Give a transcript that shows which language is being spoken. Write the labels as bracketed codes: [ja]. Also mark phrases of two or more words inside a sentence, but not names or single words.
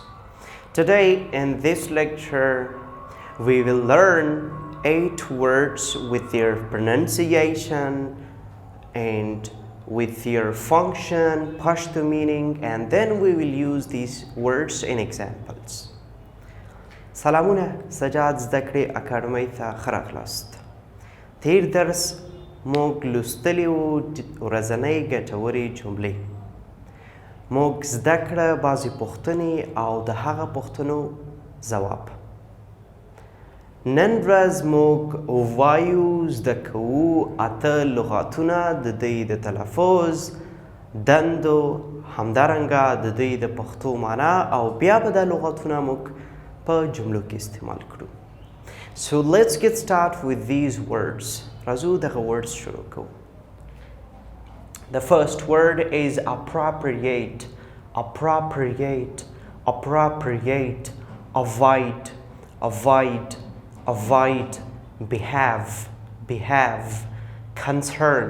[en] Today in this lecture we will learn 8 words with their pronunciation and with their function, Pashto meaning, and then we will use these words in examples. [ps] سلامونه سجاد زدکړې اکاډمۍ ته ښه راغلاست. تیر درس موږ لوستلي وو ورځنۍ ګټورې جملې. موږ زده کړه بعضې پوښتنې او د هغه پوښتنو ځواب. نن ورځ موږ وایو زده کوو 8 لغاتونه د دوی د تلفظ، دندو، همدارنګه د دوی د پښتو معنا او بیا به دا لغاتونه موږ په جملو کې استعمال کړو. [en] So let's get started with these words. [ps] راځو دغه words شروع کوو. [en] The first word is appropriate. Appropriate. Appropriate. Avoid. Avoid. Avoid. Behave. Behave. Concern.